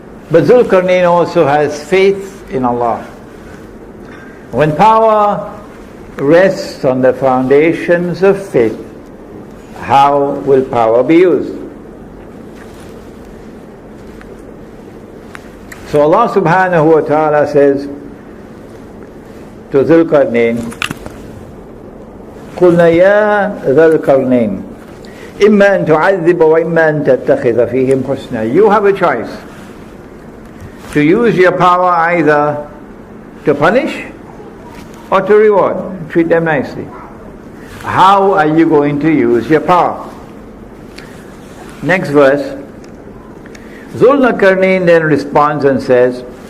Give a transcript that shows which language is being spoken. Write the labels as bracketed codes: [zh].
[en] But Zulkarnain also has faith in Allah. When power rests on the foundations of faith, how will power be used? So Allah subhanahu wa ta'ala says to Zulkarnain, [ar] قُلْنَا يَا ذَا الْقَرْنَيْنِ إِمَّا أَن تُعَذِّبَ وَإِمَّا أَن تَتَّخِذَ فِيهِمْ حُسْنًا. [en] You have a choice to use your power either to punish or to reward, treat them nicely. How are you going to use your power? Next verse. Zulkarnain then responds and says,